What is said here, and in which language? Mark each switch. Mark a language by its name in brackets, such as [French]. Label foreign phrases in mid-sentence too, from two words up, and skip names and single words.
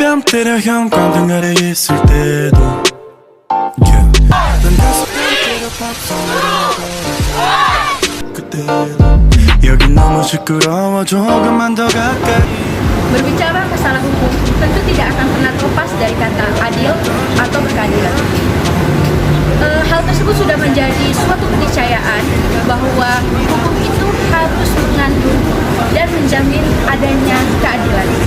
[Korean] 때려 형광등 아래 있을 때도 yeah. 난 다섯 번 때려 밥상으로 그때도 여긴 너무 시끄러워 조금만 더 가까이. [Indonesian] Berbicara masalah hukum tentu tidak akan pernah terlepas dari kata adil atau berkeadilan. Hal tersebut sudah menjadi suatu keniscayaan bahwa hukum itu harus mengandung dan menjamin adanya keadilan.